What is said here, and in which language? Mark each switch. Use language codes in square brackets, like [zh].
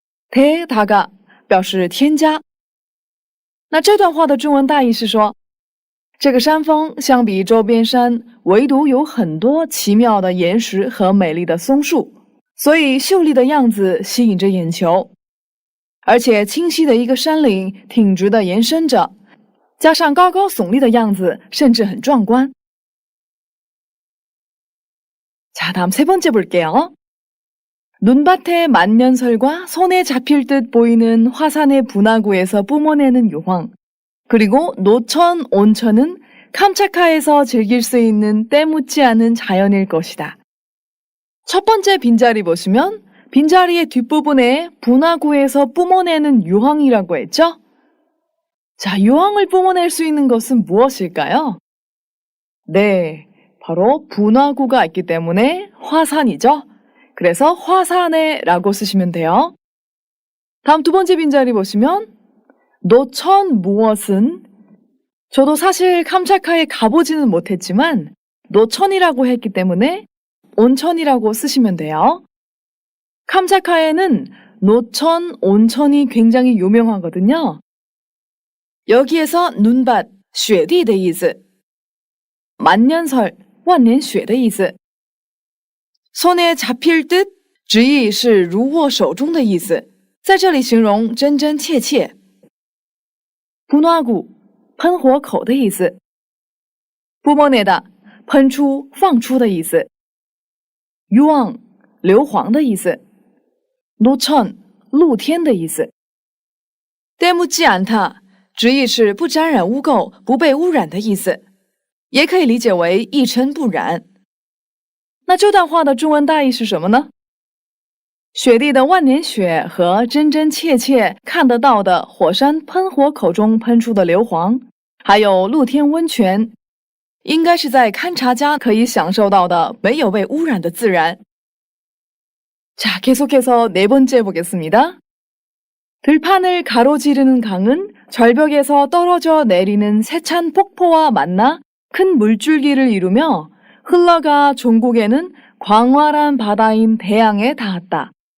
[ko] 대다가, [zh] 表示添加. 那这段话的中文大意是说，这个山峰相比周边山，唯独有很多奇妙的岩石和美丽的松树，所以秀丽的样子吸引着眼球。而且清晰的一个山岭挺直的延伸着，加上高高耸立的样子，甚至很壮观。 [ko] 자, 다음 세 번째 볼게요. 눈밭의 만년설과 손에 잡힐 듯 보이는 화산의 분화구에서 뿜어내는 유황, 그리고 노천, 온천은 캄차카에서 즐길 수 있는 때묻지 않은 자연일 것이다. 첫 번째 빈자리 보시면 빈자리의 뒷부분에 분화구에서 뿜어내는 유황이라고 했죠? 자, 유황을 뿜어낼 수 있는 것은 무엇일까요? 네, 바로 분화구가 있기 때문에 화산이죠. 그래서 화산에 라고 쓰시면 돼요. 다음 두 번째 빈자리 보시면 노천 무엇은, 저도 사실 캄차카에 가보지는 못했지만 노천이라고 했기 때문에 온천이라고 쓰시면 돼요. 캄차카에는 노천, 온천이 굉장히 유명하거든요. 여기에서 눈밭, [zh] 雪地的意思, 만년설, 万年雪的意思. [ko] 손에 잡힐 듯, [zh] 直译是如握手中的意思，在这里形容真真切切。 분화구, 喷火口的意思。 뿜어내다, 喷出、放出的意思。 유황, 硫磺的意思。 노천, 露天的意思。 [ko] 때묻지 않다, [zh] 直译是不沾染污垢、不被污染的意思，也可以理解为一尘不染。那这段话的中文大意是什么呢？雪地的万年雪和真真切切看得到的火山喷火口中喷出的硫磺，还有露天温泉，应该是在勘察家可以享受到的没有被污染的自然。 [ko] 자, 계속해서 네 번째 보겠습니다. 들판을 가로지르는 강은 절벽에서 떨어져 내리는 세찬 폭포와 만나 큰 물줄기를 이루며 흘러가 종국에는 광활한 바다인 대양에 닿았다.